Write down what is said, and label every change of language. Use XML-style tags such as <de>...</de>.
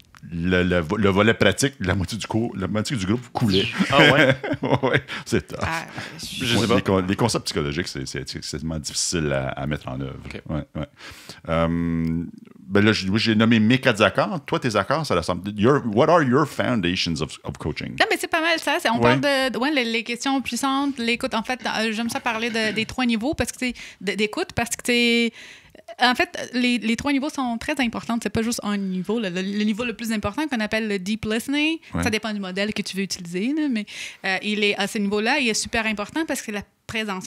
<fr>Le volet pratique, la moitié du groupe coulait. Ah ouais? Ouais, c'est je sais pas. Les concepts psychologiques, c'est extrêmement difficile à mettre en œuvre. Okay. Ouais. Ben là, j'ai nommé mes 4 accords. Toi, tes accords, ça ressemble.</fr> <en>What are your foundations of coaching?</en> <fr>Non, mais c'est pas mal ça. On parle de les questions puissantes, l'écoute. En fait, j'aime ça parler des 3 niveaux parce que c'est d'écoute, parce que c'est. En fait, les 3 niveaux sont très importants. C'est pas juste un niveau. Le niveau le plus important qu'on appelle le deep listening, ça dépend du modèle que tu veux utiliser, là, mais il est à ce niveau-là, il est super important parce que c'est la présence.</fr>